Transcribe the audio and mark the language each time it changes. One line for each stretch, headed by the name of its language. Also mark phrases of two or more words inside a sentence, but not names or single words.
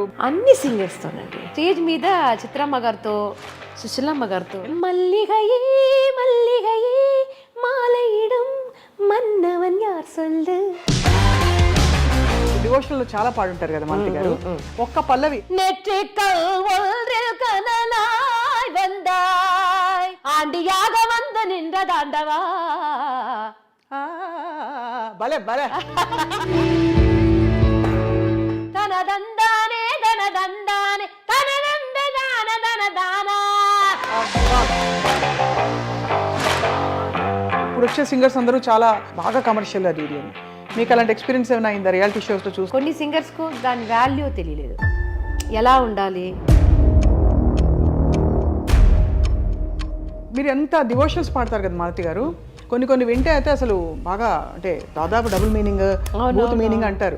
Telugu: అన్ని సింగర్స్ తోనండి. స్టేజ్ మీద చిత్రమ్మ గారితో, సుశీలమ్మ గారితో.
Tamil: மல்லிகையே மல்லிகையே மாலையிடம் மன்னவன் யார் சொல்லு.
Telugu: డివోషనల్ లో చాలా పాడుంటారు కదా మాలతి గారు. ఒక్క పల్లవి.
Tamil: நெற்றிக்கல் ஒன்றில் கனலாய் வந்தாய், ஆண்டியாக வந்து நின்றதாண்டவா.
Telugu: భలే భలే. தனதந்தானே தனதந்தானே தனதந்த தான தனదానా. ఇప్పుడు వచ్చే సింగర్స్ అందరూ చాలా బాగా కమర్షియల్ అది ఇది అని. మీకు అలాంటి ఎక్స్పీరియన్స్ ఏమైనా అయిందా
English: reality showsలో
Telugu: చూసి? కొన్ని సింగర్స్కు దాని వాల్యూ తెలియలేదు, ఎలా ఉండాలి. మీరు ఎంత డివోషనల్స్ పాడతారు కదా మాలతి గారు, కొన్ని వింటే అయితే అసలు బాగా అంటే దాదాపు
English: double meaning, both meaning
Telugu: అంటారు.